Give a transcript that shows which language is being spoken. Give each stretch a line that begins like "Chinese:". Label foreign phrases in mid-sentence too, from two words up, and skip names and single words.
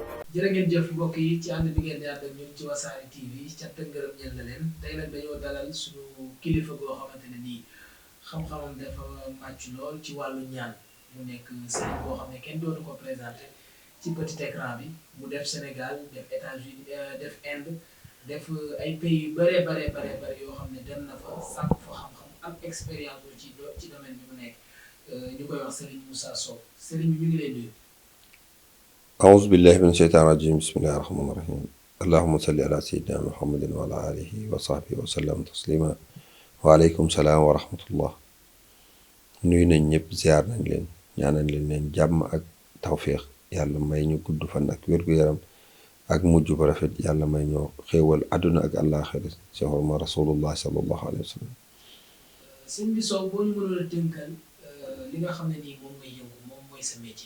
Wolof: jërë ngeen jëf mbokk yi ci ànd bi ngeen di ànd ak ñun ci Wassare TV cant ak ngërëm ñeel na leen tey nag dañoo dalal suñu kilifa goo xamante ne nii xam-xamam dafa màcc lool ci wàllu ñaan mu nekk sëriñ boo xam ne kenn dootu ko présenté ci
French: petit écran
Wolof: bi mu def Sénégal def États-Unis def Inde def ay pays yu bare yoo xam ne dem na fa sàkk fa xam-xam am expérience ci domaine bi mu nekk ñu koy wax Serigne Moussa Sow Serigne bi ñu ngi lay nuyu.
Arabic: أعوذ بالله من الشيطان الرجيم بسم الله الرحمن الرحيم اللهم صل على سيدنا محمد وعلى آله وصحبه وسلم تسليما وعليكم السلام ورحمة الله
Wolof: nuyu nañ ñëpp ziar nañ leen ñaanal leen jàmm ak tawféex yàlla may ñu gudd fan ak wér-gu-yaram ak mujj bu rafet yàlla may ñoo xéewal àdduna ak àllaaxira ci xorma rasulullah
Arabic: صلى الله عليه وسلم.
Wolof: sëñ bi Sow boo ñu mënoon a tënkal li nga xam ne nii moom ngay yëngu moom mooy sa métier.